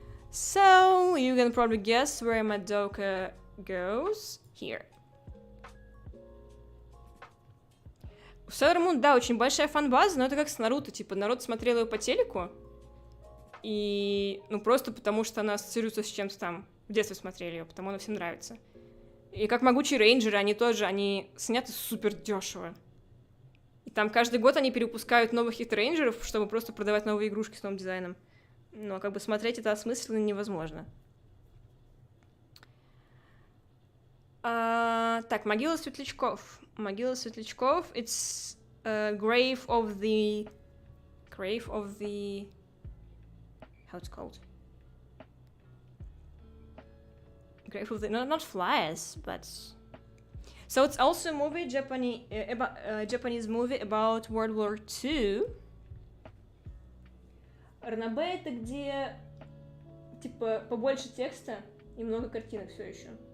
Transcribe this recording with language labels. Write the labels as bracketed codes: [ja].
[en] So you can probably guess where Madoka goes. Here. [ru] У Sailor Moon, да, очень большая фан-база, но это как с Наруто, типа, народ смотрел ее по телеку, и, просто потому что она ассоциируется с чем-то там. В детстве смотрели ее, потому она всем нравится. И как Могучие рейнджеры, они сняты супер дешево. И там каждый год они перепускают новых хит-рейнджеров, чтобы просто продавать новые игрушки с новым дизайном. Но как бы смотреть это осмысленно невозможно. Так, Могила Светлячков. [en] Могила Светлячков, it's grave of the... How it's called? Grave of the... No, not flies, but... So it's also a movie, Japanese movie about World War II. [ru] Ранобэ — это где, типа, побольше текста и много картинок все еще.